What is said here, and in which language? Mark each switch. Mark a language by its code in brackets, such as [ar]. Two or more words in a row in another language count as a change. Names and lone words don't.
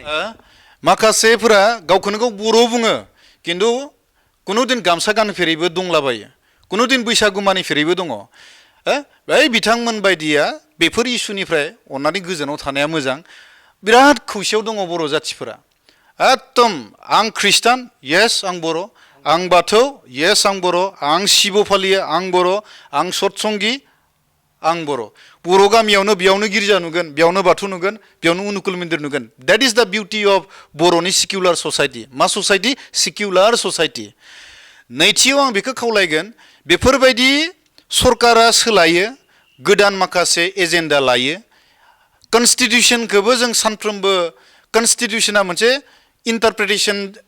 [brx] माखासेफोरा गावखौनो गाव बर' बुङो खिन्थु कुनु दिन गामसा गानफेरैबो दंलाबायो कुनु दिन बैसागु मानिफेरैबो दङ बै बिथांमोन बायदिया बेफोर इसुनिफ्राय अननानै गोजानाव थानाया मोजां बिराद खौसेयाव दङ बर' जाथिफोरा एकदम आं ख्रिस्टान येस आं बर' आं बाथौ येस आं बर' आं शिब फालियो आं बर' आं सतसंगि आं बर' गामियावनो बेयावनो गिर्जा नुगोन बेयावनो बाथौ नुगोन बेयावनो उनुकुल मन्दिर नुगोन [en] that is the beauty of [brx] बर'नि [en] secular society [brx] मा [en] society secular society [brx] नैथियाव आं बेखौ खावलायगोन बेफोरबायदि सरकारा सोलायो गोदान माखासे एजेन्डा लायो कन्स्टिटिउसनखौबो जों सानफ्रोमबो कन्स्टिटिउसना मोनसे इन्टारप्रिटेसन